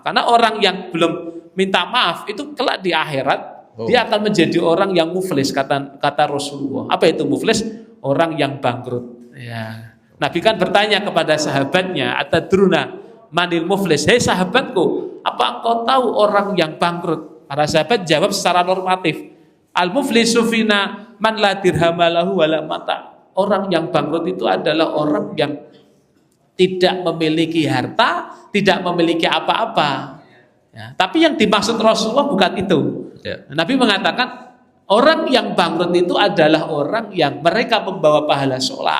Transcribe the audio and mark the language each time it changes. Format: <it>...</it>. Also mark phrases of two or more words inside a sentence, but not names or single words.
<id>Karena orang yang belum minta maaf itu kelak di akhirat dia akan menjadi orang yang muflis, kata Rasulullah. Apa itu muflis? Orang yang bangkrut. Ya. Nabi kan bertanya kepada sahabatnya,</id> <ar>أتدرون ما المفلس?</ar> <id>Hei sahabatku, apa engkau tahu orang yang bangkrut? Para sahabat jawab secara normatif,</id> <ar>المفلس فينا من لا درهم له ولا متاع.</ar> <id>Orang yang bangkrut itu adalah orang yang tidak memiliki harta, tidak memiliki apa-apa. Ya, tapi yang dimaksud Rasulullah bukan itu. Ya. Nabi mengatakan orang yang bangkrut itu adalah orang yang mereka membawa pahala sholat.</id>